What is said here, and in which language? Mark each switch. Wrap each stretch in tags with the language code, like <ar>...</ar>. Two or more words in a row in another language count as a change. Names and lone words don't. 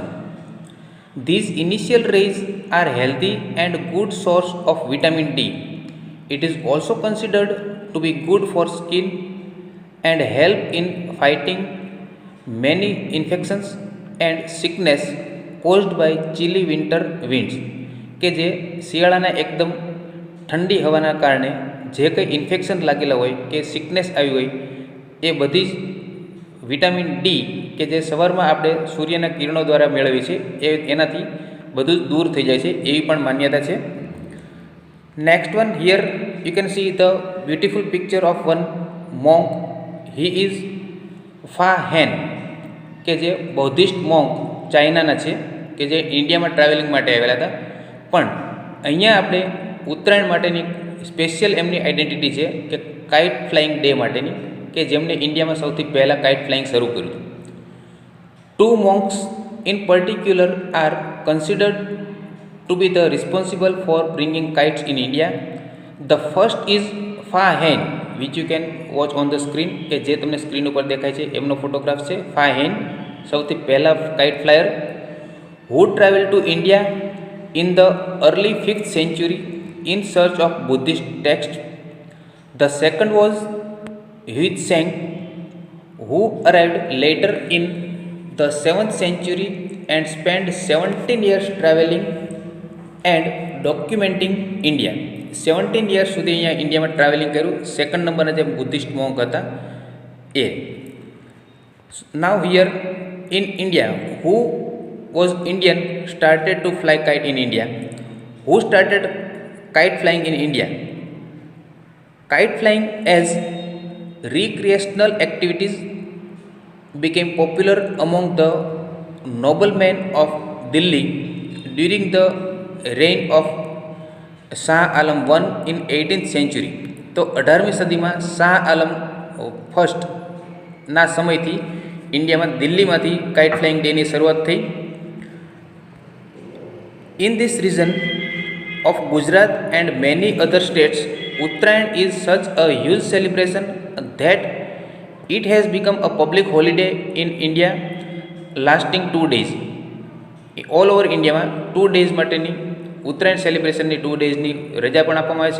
<en>These initial rays are healthy and good source of vitamin D. It is also considered to be good for skin and help in fighting many infections and sickness caused by chilly winter winds.</en> <gu>કે જે શિયાળાના એકદમ ઠંડી હવાના કારણે જે કંઈ ઇન્ફેક્શન લાગેલા હોય કે સિકનેસ આવી હોય એ બધી જ વિટામિન ડી કે જે સવારમાં આપણે સૂર્યના કિરણો દ્વારા મેળવીએ છીએ એનાથી બધું જ દૂર થઈ જાય છે એવી પણ માન્યતા છે.</gu> <en>Next one, here you can see the beautiful picture of one monk. He is Fa Hen,</en> <gu>કે જે</gu> <en>Buddhist monk</en> <gu>ચાઇનાના છે કે જે ઇન્ડિયામાં ટ્રાવેલિંગ માટે આવેલા હતા. પણ અહીંયા આપણે ઉત્તરાયણ માટેની સ્પેશિયલ એમની આઈડેન્ટિટી છે કે</gu> <en>kite flying day</en> <gu>માટેની, કે જેમણે ઇન્ડિયામાં સૌથી પહેલાં</gu> <en>kite flying</en> <gu>શરૂ કર્યું હતું.</gu> <en>Two monks in particular are considered to be the responsible for bringing kites in India. The first is Fa Hen, which you can watch on the screen,</en> <gu>કે જે તમને સ્ક્રીન ઉપર દેખાય છે એમનો ફોટોગ્રાફ છે.</gu> <en>Fa Hen</en> <gu>સૌથી પહેલા</gu> <en>kite flyer who traveled to India in the early 5th century in search of Buddhist texts. The second was Huitzhang, who arrived later in the 7th century and spent 17 years traveling and documenting India. 17 years</en> <gu>સુધી અહીંયા ઇન્ડિયામાં ટ્રાવેલિંગ કર્યું. સેકન્ડ નંબરના જે</gu> <en>Buddhist monk</en> <gu>હતા એ.</gu> <en>Now here in India, who was Indian started to fly kite in India? Who started kite flying in India? Kite flying as recreational activities became popular among the noblemen of Delhi during the reign of શાહ આલમ I in 18th century.</en> <gu>તો 18મી સદીમાં શાહ આલમ ફર્સ્ટના સમયથી ઇન્ડિયામાં દિલ્હીમાંથી</gu> <en>kite flying day</en> <gu>શરૂઆત થઈ.</gu> <en>In this region of Gujarat and many other states, Uttarayan is such a huge celebration that it has become a public holiday in India lasting 2 days. All over</en> <gu>ઇન્ડિયામાં</gu> <en>2 days</en> <gu>માટેની ઉત્તરાયણ સેલિબ્રેશનની</gu> <en>2 daysની</en> <gu>રજા પણ આપવામાં આવે છે.</gu>